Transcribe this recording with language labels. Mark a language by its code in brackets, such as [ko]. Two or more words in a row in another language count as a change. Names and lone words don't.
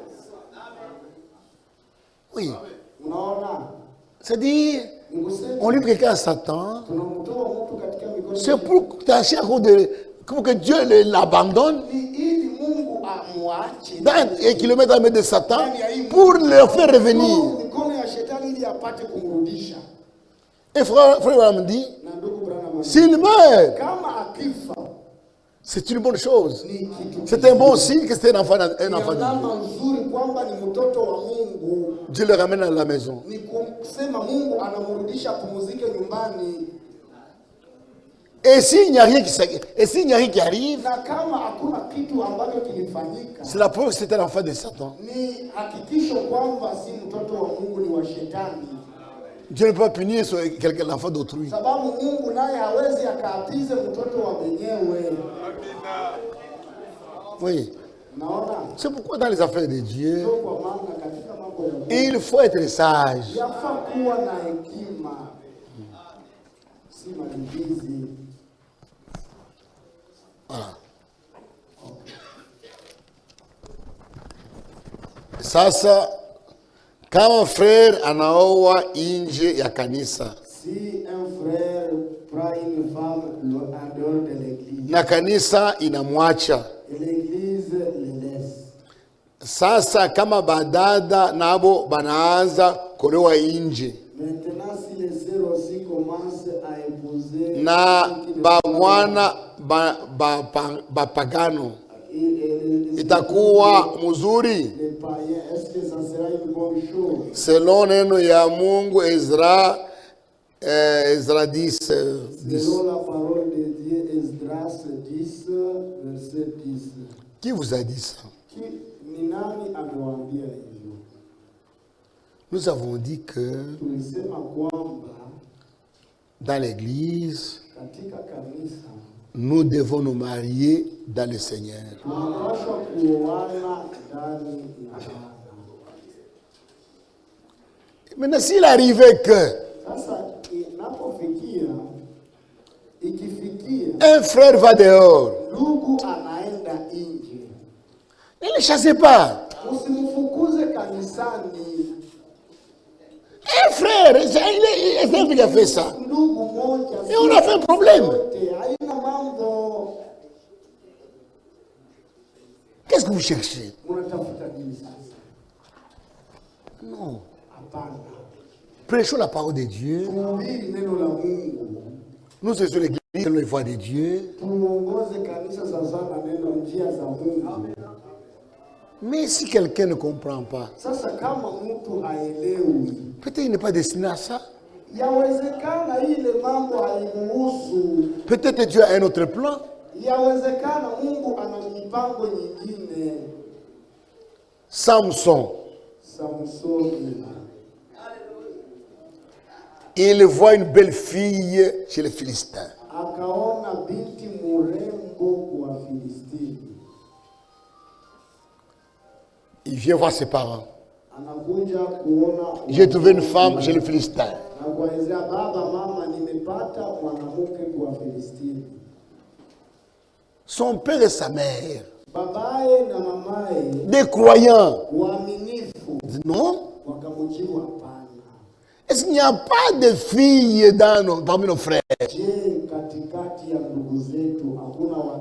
[fr] Oui. [sw] Unaona, [fr] C'est-à-dire, on livre quelqu'un à Satan. [sw] tunamtoa mtu katika mikono [fr] C'est pour tâcher pour que Dieu l'abandonne [sw] ni ili Mungu amwache [fr] dans un kilomètre à mètre de Satan pour le faire revenir. [sw] mikono ya shetani ili apate kumrudisha. [fr] Et frère me dit, [sw] Na ndugu [fr] S'il meurt, [sw] kama akifa [fr] c'est une bonne chose. [sw] ni kitu [fr] C'est un bon signe que c'est un enfant de [sw] ni [fr] Dieu. [sw] alama nzuri kwamba ni mtoto wa Mungu. [fr] Dieu le ramène à la maison. [sw] Ni kusema Mungu anamrudisha pumzike nyumbani. [fr] Et s'il n'y a rien qui arrive, [sw] Na kama hakuna kitu ambacho kilifanyika, [fr] c'est la preuve que c'est un enfant de Satan. [sw] ni hakikisho kwamba si mtoto wa Mungu, ni wa shetani. [fr] Dieu ne peut pas punir l'enfant d'autrui. [sw] Sababu Mungu naye hawezi akaapize mtoto wa mwenyewe. [fr] Oui. [sw] Naona [fr] C'est pourquoi dans les affaires de Dieu, [sw] ndio kwa maana katika mambo ya Mungu [fr] il faut être sage. [sw] yafaa kuwa na hekima, si malipizi. [fr] Voilà. [sw] Sasa kama frère anaoa nje ya kanisa [fr] Si un frère prend une femme en dehors de l'église, [sw] na kanisa inamwacha, [fr] et l'église le laisse. [sw] sasa kama badada nabo banaanza kuolewa nje [fr] Maintenant, si les sœurs aussi commencent à épouser [sw] na [fr] ceux qui ne [sw] babwana bapagano, [fr] et [sw] itakuwa mzuri [fr] les païens, est-ce que ça sera une bonne chose? [sw] selon neno ya Mungu Ezra 10, 10. [fr] Selon la parole de Dieu, Esdras 10, verset 10. Qui vous a dit ça? [sw] Ni nani amewaambia hivyo? [fr] Nous avons dit que [sw] Tulisema kwamba [fr] dans l'église, [sw] katika kanisa [fr] nous devons nous marier dans le Seigneur. [sw] tunapaswa kuoana ndani ya Bwana. [fr] Maintenant, s'il arrivait que [sw] Sasa ikifikia [fr] un frère va dehors, [sw] ndugu anaenda nje, [fr] ne le chassez pas. [sw] usimfukuze kanisani. [fr] Un frère, c'est un qui a fait ça. [sw] Ndugu moja, [fr] Et on a fait un problème. [sw] haina mambo. [fr] Qu'est-ce que vous cherchez? [sw] Unatafuta nini sasa? [fr] Non. [sw] Hapana, [fr] Prêchons la parole de Dieu. [sw] tuhubiri neno la Mungu, [fr] Nous sommes l'église, selon les voies de Dieu. [sw] tuongoze kanisa sasa na neno, njia za Mungu. [fr] Mais si quelqu'un ne comprend pas, [sw] Sasa kama mtu haelewi, [fr] peut-être il n'est pas destiné à ça. [sw] yawezekana ile mambo haimuhusu. [fr] Peut-être Dieu a un autre plan. [sw] Yawezekana Mungu ana mipango nyingine. [fr] Samson, [sw] Samsoni [fr] il voit une belle fille chez les Philistins. [sw] akaona binti mrembo kwa Filistini, [fr] Il vient voir ses parents. [sw] anakuja kuona, [fr] J'ai trouvé une femme chez les Philistins. [sw] na kuelezea, baba, mama, nimepata mwanamke kwa Filistini. [fr] Son père et sa mère, [sw] Babaye na mamaye [fr] des croyants, [sw] waaminifu [fr] disent non. [sw] wakamjibu, hapana. [fr] Est-ce qu'il n'y a pas de filles parmi nos frères? [sw] Je, katikati ya ndugu zetu hakuna watu?